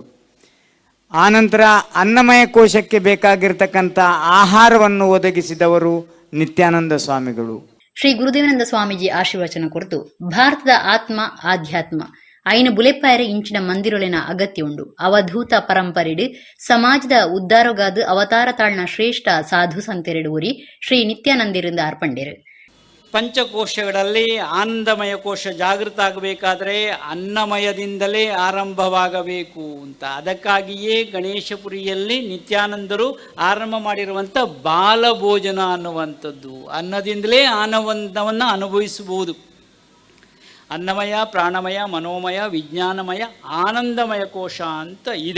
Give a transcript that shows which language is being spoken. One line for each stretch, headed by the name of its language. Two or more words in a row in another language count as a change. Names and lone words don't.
Kannada: ಆನಂತರ ಅನ್ನಮಯ ಕೋಶಕ್ಕೆ ಬೇಕಾಗಿರ್ತಕ್ಕಂಥ ಆಹಾರವನ್ನು ಒದಗಿಸಿದವರು ನಿತ್ಯಾನಂದ ಸ್ವಾಮಿಗಳು.
Tulu: ಶ್ರೀ ಗುರುದೇವಾನಂದ ಸ್ವಾಮೀಜಿ ಆಶೀರ್ವಚನ ಕುರಿತು ಭಾರತದ ಆತ್ಮ ಆಧ್ಯಾತ್ಮ ಐನು ಬುಲೆಪಾಯರೆ ಇಂಚಿನ ಮಂದಿರೊಲಿನ ಅಗತ್ಯ ಉಂಡು. ಅವಧೂತ ಪರಂಪರೆಡು ಸಮಾಜದ ಉದ್ಧಾರಗಾದು ಅವತಾರ ತಾಳ್ನ ಶ್ರೇಷ್ಠ ಸಾಧು ಸಂತೆರೆಡು ಊರಿ ಶ್ರೀ ನಿತ್ಯಾನಂದಿರಿಂದ ಅರ್ಪಂಡೇರು.
Kannada: ಪಂಚಕೋಶಗಳಲ್ಲಿ ಆನಂದಮಯ ಕೋಶ ಜಾಗೃತ ಆಗಬೇಕಾದ್ರೆ ಅನ್ನಮಯದಿಂದಲೇ ಆರಂಭವಾಗಬೇಕು ಅಂತ. ಅದಕ್ಕಾಗಿಯೇ ಗಣೇಶಪುರಿಯಲ್ಲಿ ನಿತ್ಯಾನಂದರು ಆರಂಭ ಮಾಡಿರುವಂಥ ಬಾಲಭೋಜನ ಅನ್ನುವಂಥದ್ದು. ಅನ್ನದಿಂದಲೇ ಆನಂದವನ್ನು ಅನುಭವಿಸಬಹುದು. ಅನ್ನಮಯ, ಪ್ರಾಣಮಯ, ಮನೋಮಯ, ವಿಜ್ಞಾನಮಯ, ಆನಂದಮಯ ಕೋಶ ಅಂತ ಇದೆ.